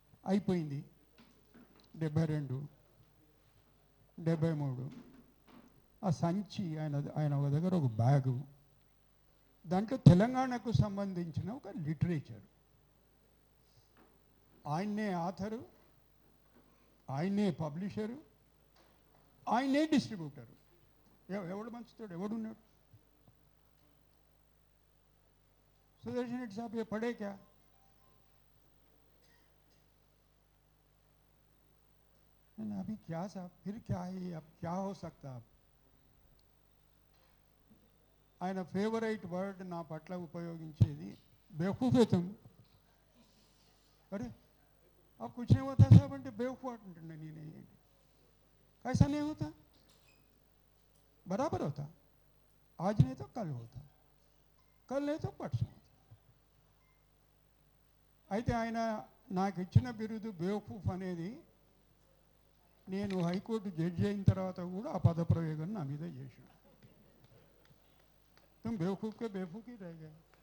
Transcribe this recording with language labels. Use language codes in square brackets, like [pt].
[te] అయిపోయింది. 72, 73 ఆ సంచి ఆయన ఒక దగ్గర ఒక బ్యాగు, దాంట్లో తెలంగాణకు సంబంధించిన ఒక లిటరేచర్, ఆయన్నే ఆథరు, ఆయన్నే పబ్లిషరు, ఆయన్నే డిస్ట్రిబ్యూటరు. ఎవడు మంచుతాడు, ఎవడున్నాడు? [hi] सुदर्शन रेड्डी साहब ये पढ़े क्या? अभी क्या साहब, फिर क्या है, अब क्या हो सकता? [te] अब ఆయన ఫేవరెట్ వర్డ్ నా పట్ల ఉపయోగించేది బేవకూఫే तुम. [hi] अरे अब कुछ नहीं होता साहब [te] అంటే బేవకూఫ్ అంటుండే. [hi] నేను कैसा नहीं होता, बराबर होता, आज नहीं तो कल होता, कल नहीं तो परसों होता. [te] అయితే ఆయన నాకు ఇచ్చిన బిరుదు బేవకూఫ్ అనేది నేను హైకోర్టు జడ్జి అయిన తర్వాత కూడా ఆ పదప్రయోగం నా మీద చేశాను. [hi] तुम बेवकूफ़ के बेवकूफ़ ही रह गए.